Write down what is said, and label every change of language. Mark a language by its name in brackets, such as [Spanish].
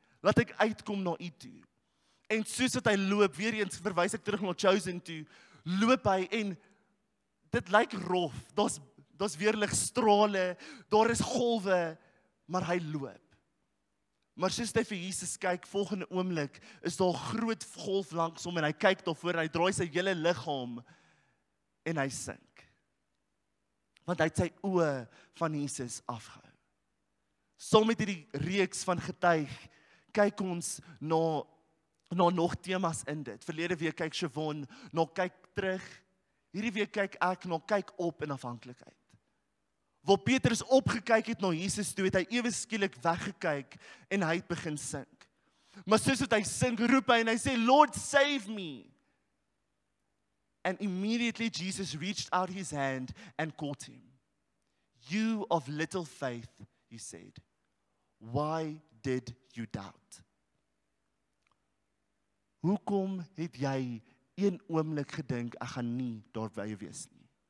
[Afrikaans] Laat ek uitkom na U toe. En soos wat hy loop, weer eens verwys ek terug na Chosen toe, loop hy en dit lyk rof, daar's weer ligstrale, daar is golwe, maar hy loop. Maar soos hy vir Jesus kyk, volgende oomblik, is daar 'n groot golf langs hom, en hy kyk daarvoor, en hy draai sy hele liggaam, en hy sink. Want hy het sy oë van Jesus afgehou. Saam met hierdie reeks van getuig, kyk ons na nog temas in dit. Verlede week kyk Siobhan, na kyk terug. Hierdie week kyk ek na kyk op in afhanklikheid. Waar Petrus opgekyk het na Jesus toe, het hy ewe skielik weggekyk en hy het begin sink. Maar soos wat hy sink, roep hy en hy sê, [English] Lord, save me. And immediately Jesus reached out his hand and caught him. You of little faith, he said, why did you doubt? [Afrikaans] Hoekom het jy een oomblik gedink, ek gaan nie daarby wees nie?